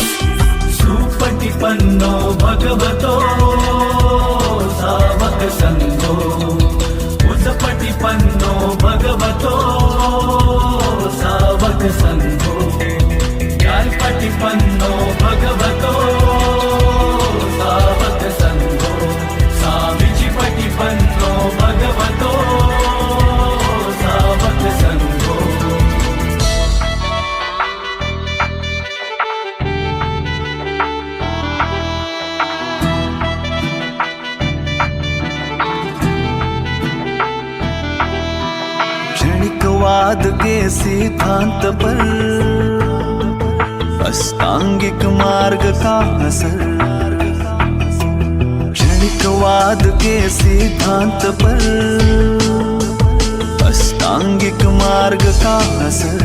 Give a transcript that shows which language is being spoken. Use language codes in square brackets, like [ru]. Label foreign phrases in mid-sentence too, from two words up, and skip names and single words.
[pi] सुपटिपन्नो भगवतो सावक संगो उत्पटिपन्नो भगवतो सावक संगो ज्ञानपटिपन्नो भगवतो सावक संगो साविचिपटिपन्नो भगवतो सावक संगो [hi] क्षणिकवाद के सिद्धांत पर अष्टांगिक मार्ग का असर क्षणिकवाद के सिद्धांत पर अष्टांगिक मार्ग का असर